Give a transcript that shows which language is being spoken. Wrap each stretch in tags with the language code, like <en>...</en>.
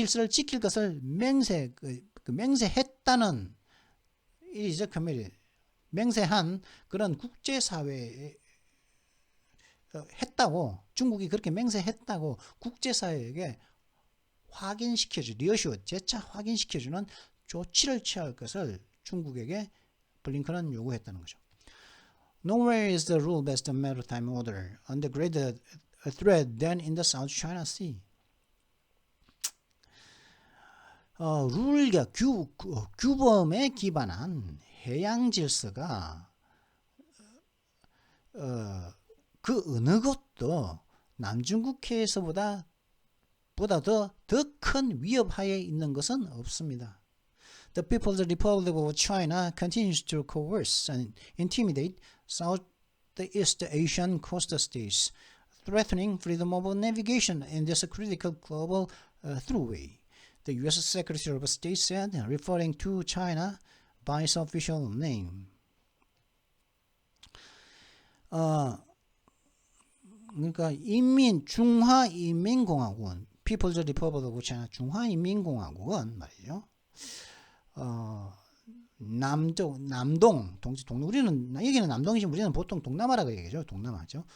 <ko>지킬 것을 맹세했다는 이제 맹세한 그런 국제사회에 했다고, 중국이 그렇게 맹세했다고 국제사회에게</ko> <en>리어슈어</en> <ko>재차 확인시켜주는 조치를 취할 것을 중국에게 블링컨은 요구했다는 거죠.</ko> <en>Nowhere is the rule-based maritime order under greater threat than in the South China Sea.</en> <ko>룰과 규범에 기반한 해양 질서가 그 어느 것도 남중국해에서보다 더 큰 위협하에 있는 것은 없습니다.</ko> <en>The People's Republic of China continues to coerce and intimidate Southeast Asian coastal states, threatening freedom of navigation in this critical global throughway, the U.S. Secretary of State said, referring to China by its official name.</en> <ko>그러니까 중화인민공화국은 People's Republic of China, 중화인민공화국은 말이죠. 남동, 우리는 여기는 남동이지만 우리는 보통 동남아라고 얘기하죠. 동남아죠.</ko>